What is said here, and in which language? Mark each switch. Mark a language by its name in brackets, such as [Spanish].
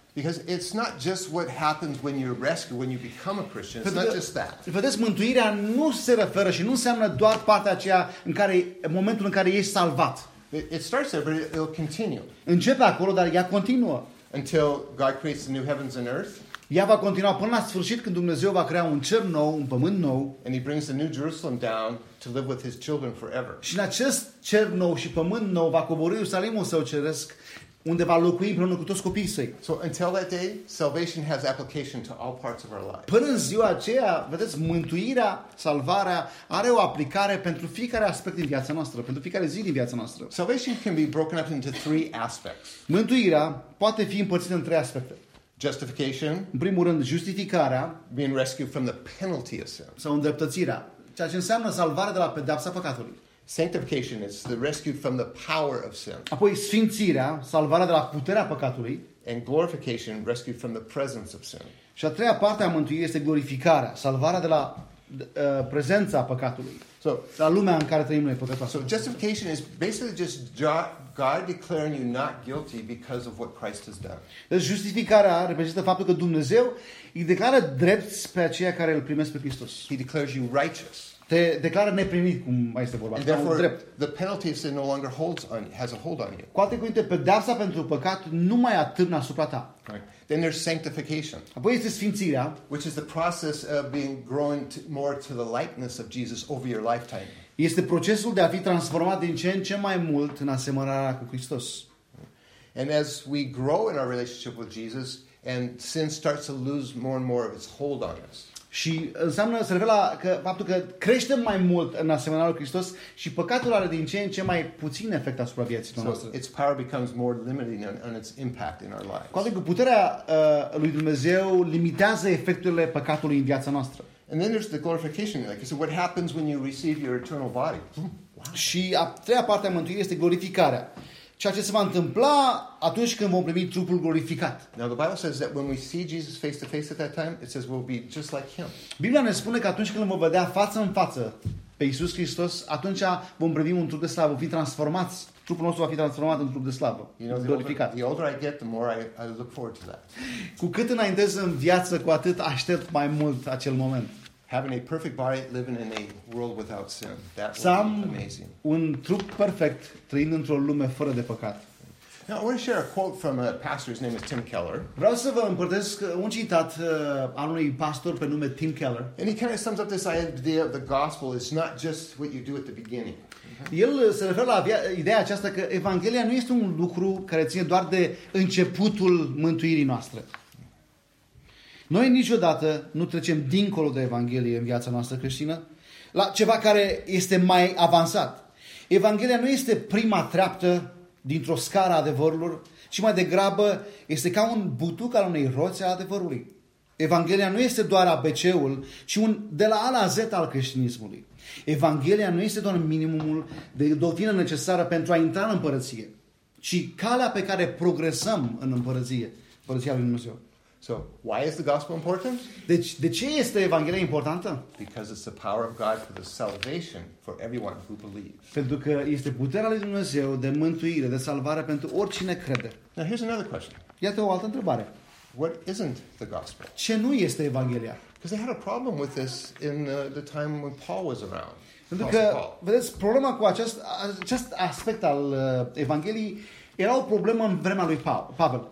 [English] Because it's not just what happens when you're rescued, when you become a Christian. It's not just that. [Romanian] Vedeți, mântuirea nu se referă și nu înseamnă doar partea aceea în care momentul în care ești salvat. [English] It starts there, but it'll continue. [Romanian] Începe acolo, dar ea continuă. [English] Until God creates the new heavens and earth. [Romanian] Ea va continua până la sfârșit când Dumnezeu va crea un cer nou, un pământ nou. [English] And he brings the new Jerusalem down to live with his children forever. [Romanian] Și în acest cer nou și pământ nou va coborî Ierusalimul său ceresc unde va locui împreună cu toți copiii săi. [English] So until that day, salvation has application to all parts of our life. [Romanian] Până în ziua aceea, vedeți, mântuirea, salvarea are o aplicare pentru fiecare aspect din viața noastră, pentru fiecare zi din viața noastră. [English] Salvation can be broken up into three aspects. [Romanian] Mântuirea poate fi împărțită în trei aspecte. [English] Justification, [Romanian] în primul rând, justificarea, [English] being rescued from the penalty of sin. [Romanian] Sau îndreptățirea, ceea ce înseamnă salvarea de la pedeapsa păcatului. [English] Sanctification is the rescue from the power of sin. [Romanian] Apoi sfințirea, salvarea de la puterea păcatului. [English] And glorification, rescue from the presence of sin. [Romanian] Și a treia parte a mântuirii este glorificarea, salvarea de la prezența păcatului. [English] So, [Romanian] la lumea în care trăim noi, păcătoasă. [English] So justification is basically just God declaring you not guilty because of what Christ has done. [Romanian] Deci justificarea reprezintă faptul că Dumnezeu îi declară drept pe aceia care îl primesc pe Hristos. [English] He declares you righteous. [Romanian] Te declară neprimit, cum mai este vorba. [English] And therefore, drept. The penalty of sin no longer holds on, has a hold on you. [Romanian] Cu alte cuvinte, pedeapsa pentru păcat nu mai atârnă asupra ta. [English] Right. Then there's sanctification. [Romanian] Apoi este sfințirea, [English] which is the process of being growing more to the likeness of Jesus over your lifetime. [Romanian] Este procesul de a fi transformat din ce în ce mai mult în asemănarea cu Hristos. [English] And as we grow in our relationship with Jesus, and sin starts to lose more and more of its hold on us. [Romanian] Și înseamnă, se revela că faptul că creștem mai mult în asemănarea lui Hristos și păcatul are din ce în ce mai puțin efect asupra vieții noastre. [English] So its power becomes more limiting on its impact in our lives. [Romanian] Cu alte cuvinte, puterea lui Dumnezeu limitează efectele păcatului în viața noastră. [English] And then there's the glorification, like you said, what happens when you receive your eternal body? Wow. [Romanian] Și a treia parte a mântuirii este glorificarea. Ceea ce se va întâmpla atunci când vom primi trupul glorificat. [English] Now the Bible says that when we see Jesus face to face at that time, it says we'll be just like him. [Romanian] Biblia ne spune că atunci când vom vedea față în față pe Iisus Hristos, atunci vom primi un trup de slavă, vom fi transformați. Trupul nostru va fi transformat în trup de slavă, glorificat. [English] The older I get, the more I look forward to that. [Romanian] Cu cât înaintez în viață, cu atât aștept mai mult acel moment. [English] Having a perfect body, living in a world without sin. That would be amazing. [Romanian] Un trup perfect, trăind într-o lume fără de păcat. [English] Now, I want to share a quote from a pastor. His name is Tim Keller. [Romanian] Vreau să vă împărtesc un citat al unui pastor pe nume Tim Keller. [English] And he kind of sums up this idea of the gospel. It's not just what you do at the beginning. [Romanian] El se referă la ideea aceasta că Evanghelia nu este un lucru care ține doar de începutul mântuirii noastre. Noi niciodată nu trecem dincolo de Evanghelie în viața noastră creștină la ceva care este mai avansat. Evanghelia nu este prima treaptă dintr-o scară a adevărurilor, ci mai degrabă este ca un butuc al unei roți a adevărului. Evanghelia nu este doar ABC-ul, ci un de la A la Z al creștinismului. Evanghelia nu este doar minimumul de doctrină necesară pentru a intra în împărăție, ci calea pe care progresăm în împărăție, împărăția lui Dumnezeu. [English] So, why is the gospel important? [Romanian] Deci, de ce este Evanghelia importantă? [English] Because it's the power of God for the salvation for everyone who believes. [Romanian] Pentru că este puterea lui Dumnezeu de mântuire, de salvare pentru oricine crede. [English] Now, here's another question. [Romanian] Iată o altă întrebare. [English] What isn't the gospel? [Romanian] Ce nu este Evanghelia? [English] Because they had a problem with this in the time when Paul was around. [Romanian] Pentru că, vedeți, problema cu acest aspect al Evangheliei era o problemă în vremea lui Pavel.